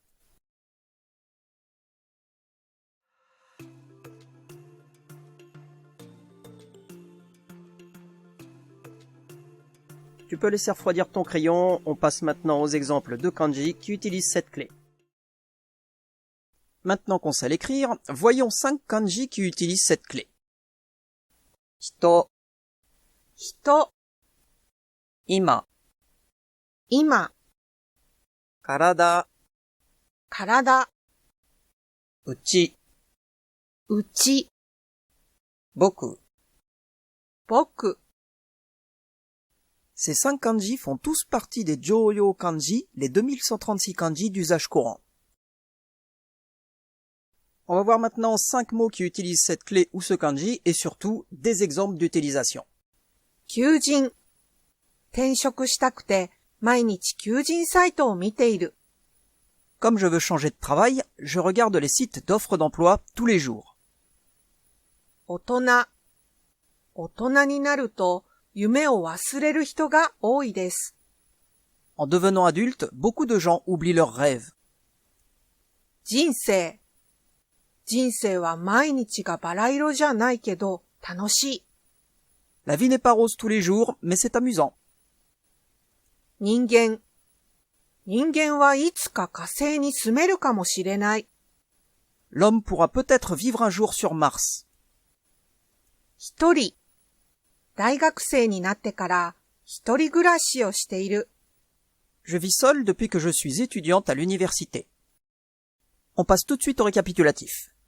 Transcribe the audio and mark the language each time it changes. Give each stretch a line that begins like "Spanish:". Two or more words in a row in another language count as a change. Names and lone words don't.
French: Tu peux laisser refroidir ton crayon, on passe maintenant aux exemples de kanji qui utilisent cette clé. Maintenant qu'on sait l'écrire, voyons 5 kanji qui utilisent cette clé.
Japanese: Hito, hito, ima, ima, karada, karada, uchi, uchi, boku. boku.
French: Ces 5 kanji font tous partie des Jōryō kanji, les 2136 kanji d'usage courant. On va voir maintenant 5 mots qui utilisent cette clé ou ce kanji et surtout des exemples d'utilisation.
Japanese: 求人。転職したくて毎日求人サイトを見ている。
French: Comme je veux changer de travail, je regarde les sites d'offres d'emploi tous les jours.
Japanese: 大人。大人になると夢を忘れる人が多いです。
French: En devenant adulte, beaucoup de gens oublient leurs rêves.
Japanese: 人生。人生は毎日がバラ色じゃないけど楽しい。
French: La vie n'est pas rose tous les jours, mais c'est amusant.
Japanese: 人間。人間はいつか火星に住めるかもしれない。
French: L'homme pourra peut-être vivre un jour sur Mars.
Japanese: 一人。大学生になってから一人暮らしをしている。
French: Je vis seul depuis que je suis étudiante à l'université. On passe tout de suite au récapitulatif.